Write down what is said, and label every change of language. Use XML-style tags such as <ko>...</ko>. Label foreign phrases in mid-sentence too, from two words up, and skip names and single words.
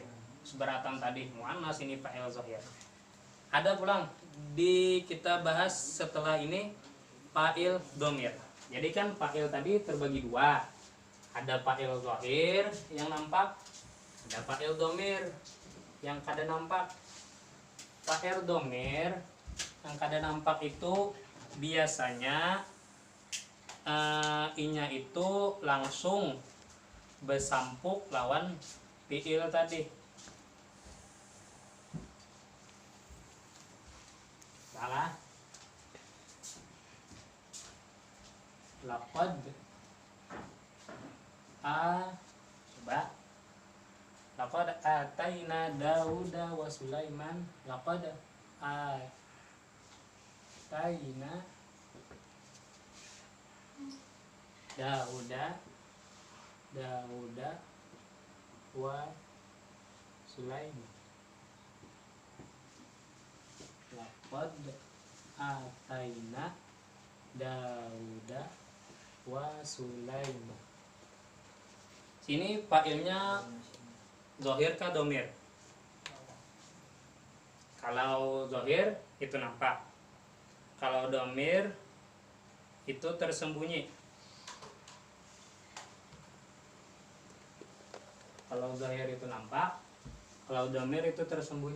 <bjn>Seberatan tadi muannas, ini</bjn> <ar>فاعل ظاهر.</ar> <bjn>Ada pulang di kita bahas setelah ini</bjn> <ar>فاعل ضمير.</ar> <id>Jadi kan fa'il tadi terbagi dua. Ada</id> <ar>فاعل ظاهر</ar> <id>yang nampak, ada</id> <ar>فاعل ضمير</ar> <id>yang kada nampak.</id> <ar>فاعل ضمير</ar> <bjn>yang kada nampak itu biasanya inya itu langsung bersampuk lawan fiil tadi.</bjn> <id>Salah. Laqad coba.</id> <ar>لقد آتينا داود وسليمان. لقد آتينا داود وسليمان. لقد آتينا داود وسليمان.</ar> <id>Sini fa'ilnya zohir kah domir? Kalau zohir itu nampak. Kalau domir itu tersembunyi. Kalau zahir itu nampak, kalau domir itu tersembunyi.</id>